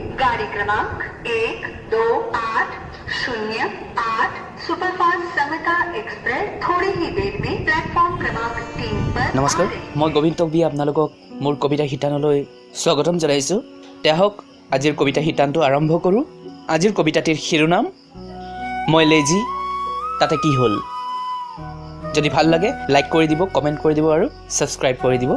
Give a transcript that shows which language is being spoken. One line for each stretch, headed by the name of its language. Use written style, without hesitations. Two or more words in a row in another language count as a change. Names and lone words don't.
Hindi: गाड़ी क्रमांक 1280 सुपरफास्ट समता एक्सप्रेस थोड़ी ही देर में प्लेटफॉर्म क्रमांक 3 पर।
Assamese: নমস্কাৰ মই গোবিন্দ বি আপোনালোকক মোৰ কবিতা শিতানলৈ স্বাগতম জনাইছোঁ। তেহক আজিৰ কবিতা শিতানটো আৰম্ভ কৰোঁ। আজিৰ কবিতাটিৰ শিৰোনাম মই লেজি তাতে কি হ'ল। যদি ভাল লাগে লাইক কৰি দিব, কমেণ্ট কৰি দিব আৰু ছাবস্ক্ৰাইব কৰি দিব।